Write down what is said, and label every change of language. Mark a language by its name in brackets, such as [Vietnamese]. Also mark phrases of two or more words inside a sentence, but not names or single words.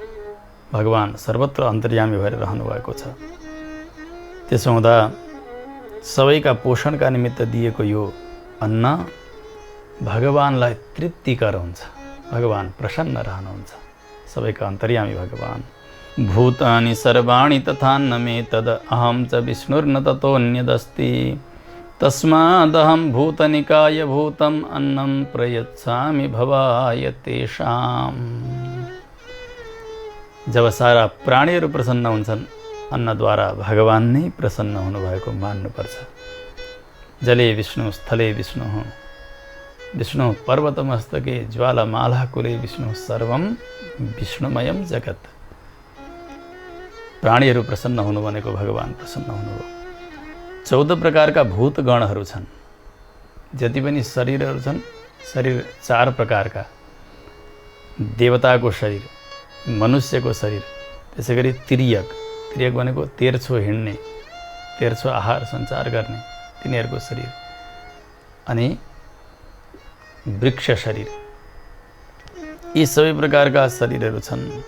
[Nepali] भगवान सर्वत्र अन्तर्यामी भएर रहनुभएको छ। त्यसो हुँदा सबैका पोषणका निमित्त दिएको यो अन्न भगवानलाई तृप्तिकर हुन्छ। भगवान प्रसन्न रहनुहुन्छ, सबैका अन्तर्यामी भगवान। [Sanskrit] भूतानि सर्वाणि तथान्न मे तद अहं च विष्णुर्न ततोऽन्यदस्ति तस्मादहं भूतनिकाय भूतम् अन्नं प्रयच्छामि भवाय तेषाम्। [Nepali] जब सारा प्राणीहरू प्रसन्न हुन्छन्, अन्नद्वारा भगवान नै प्रसन्न हुनुभएको मान्नुपर्छ। [Sanskrit] जले विष्णु स्थले विष्णु, विष्णु पर्वतमस्तके ज्वालामालाकुले विष्णु सर्वं विष्णुमयं जगत्। [Nepali] प्राणीहरू प्रसन्न हुनु भनेको भगवान प्रसन्न हुनु हो। 14 प्रकारका भूतगणहरू छन्। जति पनि शरीरहरू छन्, शरीर 4 प्रकारका। देवताको शरीर, मनुष्यको शरीर, त्यसै गरी तिर्यक, तिर्यक भनेको तेर्छो हिँड्ने, तेर्छो आहार सञ्चार गर्ने तिनीहरूको शरीर, अनि वृक्ष शरीर, यी सबै प्रकारका शरीरहरू छन्।